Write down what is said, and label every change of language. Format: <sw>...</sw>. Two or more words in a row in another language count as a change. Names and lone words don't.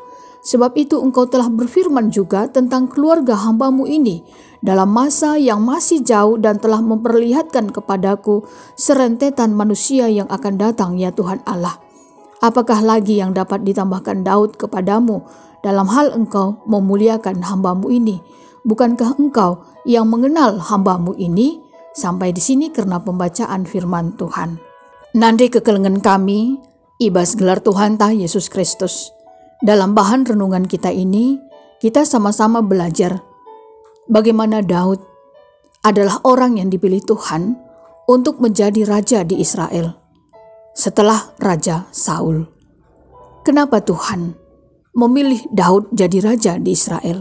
<id>Sebab itu Engkau telah berfirman juga tentang keluarga hamba-Mu ini dalam masa yang masih jauh dan telah memperlihatkan kepadaku serentetan manusia yang akan datang, ya Tuhan Allah. Apakah lagi yang dapat ditambahkan Daud kepadamu dalam hal engkau memuliakan hamba-Mu ini? Bukankah engkau yang mengenal hamba-Mu ini?" Sampai di sini karena pembacaan firman Tuhan.</id> <btx>Nande kekelengan kami, ibas gelar Tuhan ta Yesus Kristus.</btx> <id>Dalam bahan renungan kita ini, kita sama-sama belajar bagaimana Daud adalah orang yang dipilih Tuhan untuk menjadi raja di Israel. Setelah Raja Saul. Kenapa Tuhan memilih Daud jadi raja di Israel?</id>